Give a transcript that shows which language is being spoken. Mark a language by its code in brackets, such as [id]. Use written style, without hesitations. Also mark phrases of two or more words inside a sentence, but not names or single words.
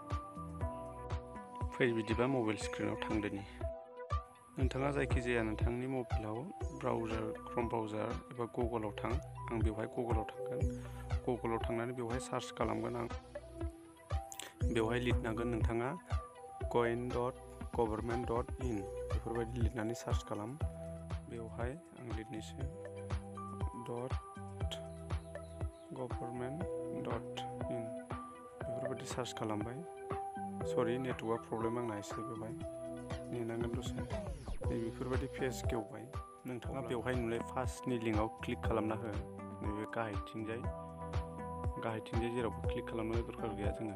[brx] फै बिदिबा मबाइल स्क्रिनाव थांदोनि। नोंथाङा जायखिजाया नोंथांनि मबाइलाव क्रोम ब्राउजार एबा गुगोलाव थां। आं बेवहाय गुगोलाव थांगोन। गुगोलाव थांनानै बेवहाय सार्च खालामगोन आं। बेवहाय लिरनांगोन नोंथाङा coin.government.in बेफोरबायदि लिरनानै सार्च खालाम। बेवहाय आं लिरनोसै .government.in बेफोरबायदि सार्च खालामबाय। सरि, [en] network problem [brx] आंना एसे बेवहाय नेनांगोन दसे। बेफोरबायदि पेज गेवबाय। नोंथाङा बेवहाय नुनाय फार्स्टनि लिंकआव क्लिक खालामना हो। नैबे गाहायथिंजाय जेरावबो क्लिक खालामनो दरखार गैया जोङो।